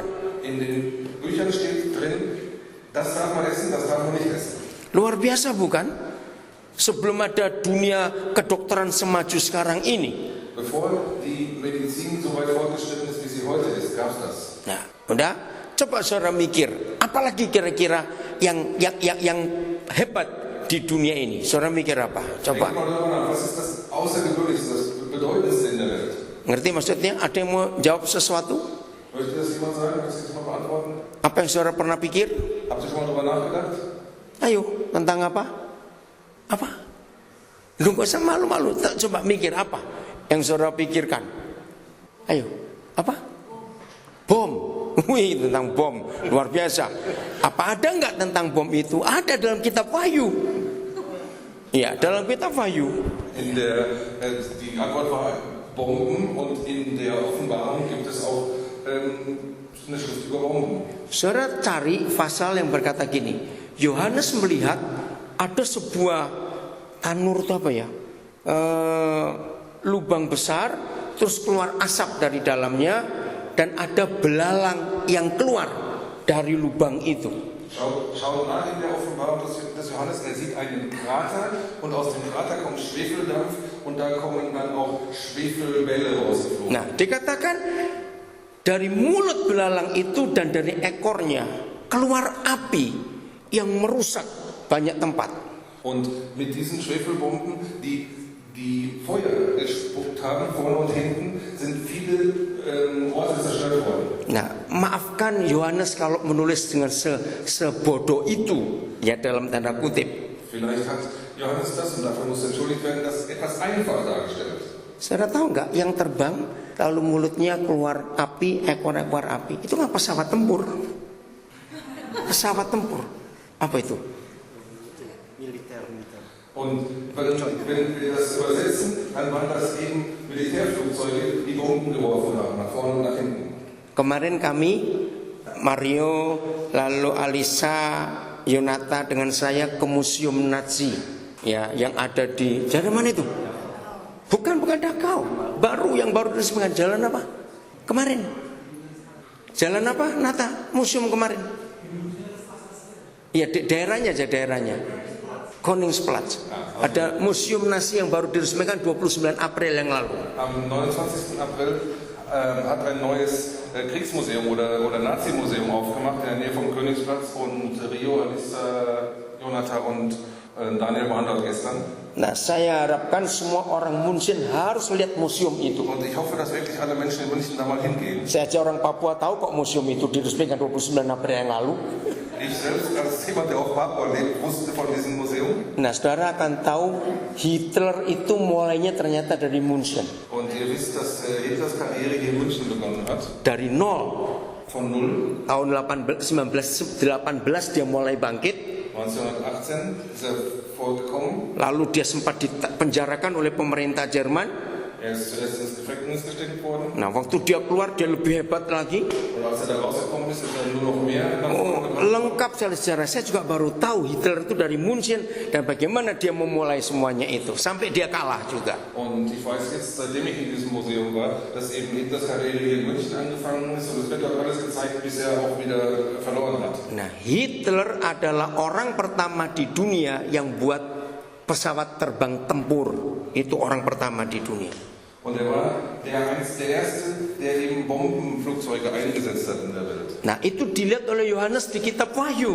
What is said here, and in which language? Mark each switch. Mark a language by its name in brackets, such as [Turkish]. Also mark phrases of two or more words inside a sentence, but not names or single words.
[German] In den Büchern steht drin, das darf man essen, das darf man nicht essen. [Indonesian] Luar biasa bukan? Sebelum ada dunia kedokteran semaju sekarang ini. [German] Bevor die Medizin so weit fortgeschritten ist, wie sie heute ist, gab es das. [Indonesian] Nah, udah, coba saudara mikir, apalagi kira-kira yang hebat di dunia ini? Saudara mikir apa? Coba. [German] Denk mal darüber nach, was ist das Außergewöhnlichste, das Bedeutendste in der Welt? [Indonesian] Ngerti maksudnya? Ada yang mau jawab sesuatu? [German] Möchte das jemand sagen? Kannst du das mal beantworten? [Indonesian] Apa yang saudara pernah pikir? [German] Habt ihr schon mal darüber nachgedacht? [Indonesian] Ayo, tentang apa? Apa? Lu gak usah malu-malu. Coba mikir apa yang saudara pikirkan? Ayo, apa? Bom. Wih, tentang bom. Luar biasa. Apa ada nggak tentang bom itu? Ada dalam kitab Wahyu. Iya, dalam kitab Wahyu. [German] Die Antwort war Bomben und in der Offenbarung gibt es auch eine Schrift über Bomben. [Indonesian] Saudara cari pasal yang berkata gini. Yohanes melihat ada sebuah tanur itu apa ya? Lubang besar, terus keluar asap dari dalamnya, dan ada belalang yang keluar dari lubang itu. [German] Schaut nach in der Offenbarung des Johannes, er sieht einen Krater und aus dem Krater kommt Schwefeldampf und da kommen dann auch Schwefelbälle rausgeflogen. [Indonesian] Nah, dikatakan dari mulut belalang itu dan dari ekornya keluar api yang merusak banyak tempat. [German] Und mit diesen Schwefelbomben, die Feuer gespuckt haben, vorne und hinten, sind viele Orte zerstört worden. [Indonesian] Nah, maafkan Yohanes kalau menulis dengan sebodoh itu, ya dalam tanda kutip. [German] Vielleicht hat Johannes das, und dafür muss entschuldigt werden, das etwas einfach dargestellt. [Indonesian] Saudara tahu nggak yang terbang lalu mulutnya keluar api, ekor-ekor api, itu nggak pesawat tempur? Pesawat tempur, apa itu? Militer. [German] Und wenn wir das übersetzen, dann waren das eben Militärflugzeuge, die Bomben geworfen haben, nach vorne und nach hinten. [Indonesian] Kemarin kami, Mario, lalu Alisa, Yonata dengan saya ke Museum Nazi, ya, yang ada di jalan mana itu? Bukan Dachau, yang baru diresmikan. Jalan apa? Kemarin. Jalan apa, Nata? Museum kemarin. Ya, daerahnya aja daerahnya. Koningsplatz. Ada museum Nazi yang baru diresmikan 29 April yang lalu. [German] Am 29. April hat ein neues Kriegsmuseum oder Nazi-Museum aufgemacht in der Nähe vom Königsplatz, und Rio, Alisa, Jonathan und Daniel waren dort gestern. [Indonesian] Nah, saya harapkan semua orang München harus lihat museum itu. [German] Und ich hoffe, dass wirklich alle Menschen in München da mal hingehen. [Indonesian] Saya aja orang Papua tahu kok museum itu diresmikan 29 April yang lalu. [German] Die Ich selbst als jemand, der auf Papua lebt, wusste von diesem Museum. [Indonesian] Nah, saudara akan tahu Hitler itu mulainya ternyata dari München. [German] Und ihr wisst, dass Hitlers Karriere hier in München begonnen hat. [Indonesian] Dari nol. [German] Von null. [Indonesian] Tahun 1918 dia mulai bangkit. [German] 1918 ist er vorgekommen. [Indonesian] Lalu dia sempat dipenjarakan oleh pemerintah Jerman. [German] Er ist zuerst ins Gefängnis gesteckt worden. [Indonesian] Nah, waktu dia keluar dia lebih hebat lagi. [German] Und als er da rausgekommen ist, ist er nur noch mehr nach Oh, vorne gebracht. [Indonesian] lengkap sejarah. Saya juga baru tahu Hitler itu dari München dan bagaimana dia memulai semuanya itu sampai dia kalah juga. [German] Und ich weiß jetzt, seitdem ich in diesem Museum war, dass eben Hitlers Karriere hier in München angefangen ist und es wird auch alles gezeigt, bis er auch wieder verloren hat. [Indonesian] Nah, Hitler adalah orang pertama di dunia yang buat pesawat terbang tempur. Itu orang pertama di dunia. [German] Und er war der Erste, der eben Bombenflugzeuge eingesetzt hat in der Welt. [Indonesian] Nah, itu dilihat oleh Yohanes di kitab Wahyu.